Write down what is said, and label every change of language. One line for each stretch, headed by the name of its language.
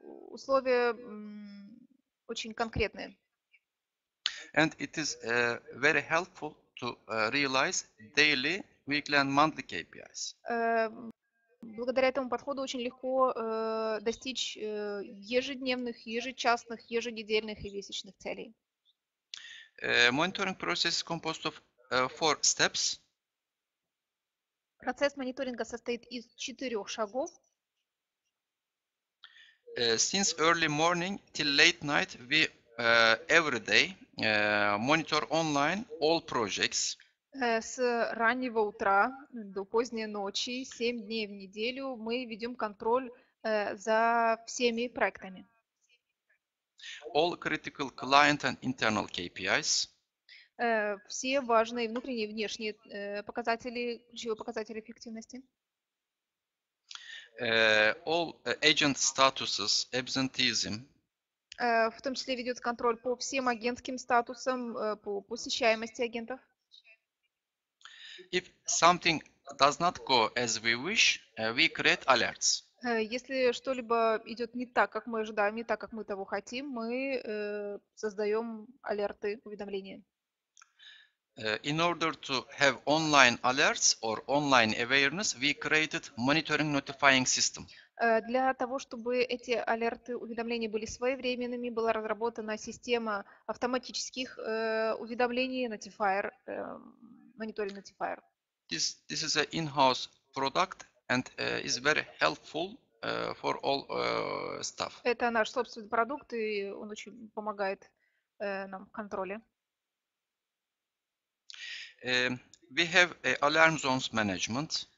Russian: Условия очень конкретные.
English: And it is very helpful to realize daily, weekly and monthly KPIs.
Russian: Благодаря этому подходу очень легко достичь ежедневных, ежечасных, еженедельных и месячных целей.
English: Monitoring process is composed of 4 steps.
Russian: Процесс мониторинга состоит из 4 шагов.
English: Since early morning till late night, we every day monitor online all projects.
Russian: С раннего утра до поздней ночи, 7 дней в неделю, мы ведем контроль за всеми проектами.
English: All critical client and internal KPIs,
Russian: Все важные внутренние и внешние показатели, ключевые показатели эффективности.
English: all agent statuses, absenteeism,
Russian: В том числе ведется контроль по всем агентским статусам, по посещаемости агентов.
English: if something does not go as we wish, we create alerts.
Russian: Если что-либо идет не так, как мы ожидаем, не так, как мы того хотим, мы создаем алерты, уведомления.
English: In order to have online alerts or online awareness, we created monitoring notifying system.
Russian: Для того, чтобы эти алерты, уведомления были своевременными, была разработана система автоматических уведомлений, notifier, мониторинг notifier.
English: This is an in-house product and is very helpful for all staff.
Russian: Это наш собственный продукт, и он очень помогает нам в контроле.
English: We have alarm zones management.